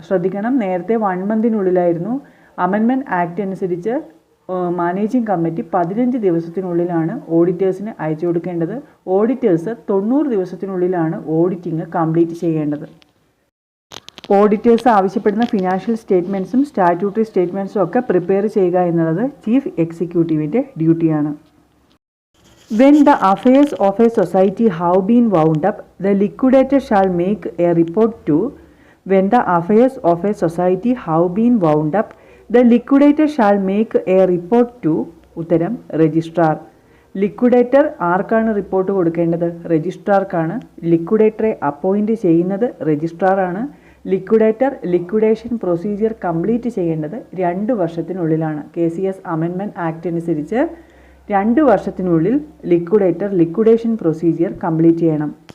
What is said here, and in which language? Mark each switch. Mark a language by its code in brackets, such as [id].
[ml] ശ്രദ്ധിക്കണം, നേരത്തെ 1 മന്തിനുള്ളിലായിരുന്നു. Amendment act അനുസരിച്ച് മാനേജിംഗ് കമ്മിറ്റി 15 ദിവസത്തിനുള്ളിലാണ് ഓഡിറ്റേഴ്സിന് അയച്ചു കൊടുക്കേണ്ടത്. ഓഡിറ്റേഴ്സ് 90 ദിവസത്തിനുള്ളിലാണ് ഓഡിറ്റിംഗ് കംപ്ലീറ്റ് ചെയ്യേണ്ടത്. ഓഡിറ്റേഴ്സ് ആവശ്യപ്പെടുന്ന ഫിനാൻഷ്യൽ സ്റ്റേറ്റ്മെൻറ്റ്സും സ്റ്റാറ്റ്യൂട്ടറി സ്റ്റേറ്റ്മെൻറ്റ്സും ഒക്കെ പ്രിപ്പയർ ചെയ്യുക എന്നുള്ളത് ചീഫ് എക്സിക്യൂട്ടീവിൻ്റെ ഡ്യൂട്ടിയാണ്. [en] When the affairs of a society have been wound up, the liquidator shall make a report to. When the affairs of a society have been wound up, the liquidator shall make a report to [ml] ഉത്തരം registrar. Liquidator ആർക്കാണ് report കൊടുക്കേണ്ടത്? രജിസ്ട്രാർക്കാണ്. ലിക്വിഡേറ്ററെ appoint ചെയ്യുന്നത് രജിസ്ട്രാറാണ്. Liquidator liquidation procedure complete ചെയ്യേണ്ടത് 2 വർഷത്തിനുള്ളിലാണ്. KCS amendment act അനുസരിച്ച് 2 വർഷത്തിനുള്ളിൽ liquidator liquidation procedure complete ചെയ്യണം.